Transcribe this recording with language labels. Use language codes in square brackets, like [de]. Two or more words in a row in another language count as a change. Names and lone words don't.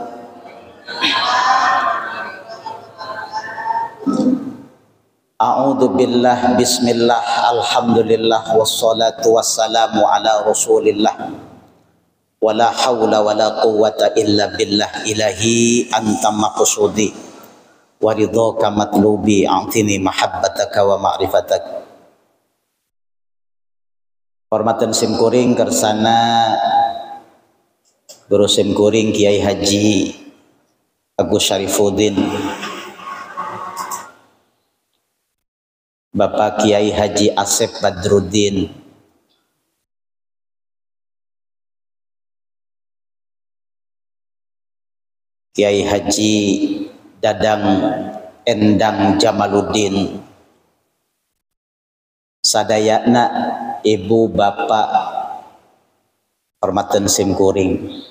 [ar] أعوذ بالله بسم الله الحمد لله والصلاة والسلام على رسول الله. ولا حول ولا قوة إلا بالله إلهي أنت مقصودي ورضاك مطلوبي أعطني محبتك ومعرفتك. [su] Hormatan simkuring kersana Guru simkuring Kiai Haji Agus Syarifuddin, Bapak Kiai Haji Asep Badruddin, Kiai Haji Dadang Endang Jamaluddin, sadayana ibu bapak hormatan simkuring.